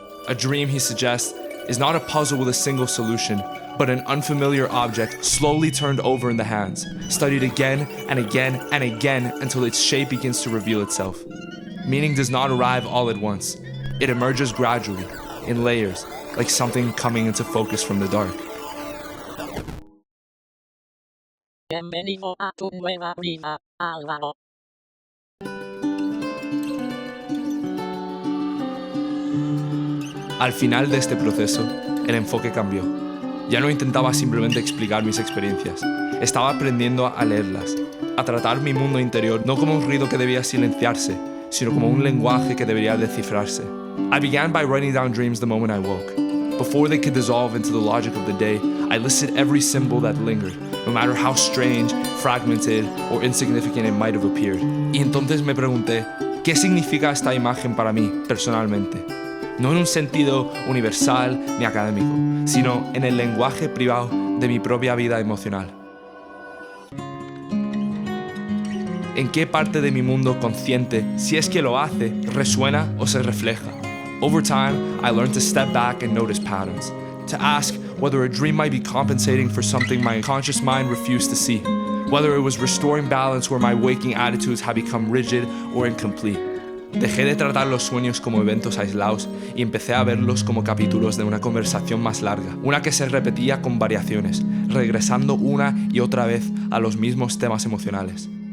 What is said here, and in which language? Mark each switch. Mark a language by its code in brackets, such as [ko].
[en] A dream, he suggests, is not a puzzle with a single solution, but an unfamiliar object slowly turned over in the hands, studied again and again and again until its shape begins to reveal itself. Meaning does not arrive all at once. It emerges gradually, in layers, like something coming into focus from the dark. [es] Bienvenido a tu nueva vida, Álvaro. Al final de este proceso, el enfoque cambió. Ya no intentaba simplemente explicar mis experiencias. Estaba aprendiendo a leerlas, a tratar mi mundo interior no como un ruido que debía silenciarse, sino como un lenguaje que debería descifrarse. [en] I began by writing down dreams the moment I woke. Before they could dissolve into the logic of the day, I listed every symbol that lingered, no matter how strange, fragmented, or insignificant it might have appeared. [es] Y entonces me pregunté, ¿qué significa esta imagen para mí, personalmente? No en un sentido universal ni académico, sino en el lenguaje privado de mi propia vida emocional. ¿En qué parte de mi mundo consciente, si es que lo hace, resuena o se refleja? [en] Over time, I learned to step back and notice patterns, to ask whether a dream might be compensating for something my conscious mind refused to see, whether it was restoring balance where my waking attitudes had become rigid or incomplete. [es] Dejé de tratar los sueños como eventos aislados y empecé a verlos como capítulos de una conversación más larga, una que se repetía con variaciones, regresando una y otra vez a los mismos temas emocionales.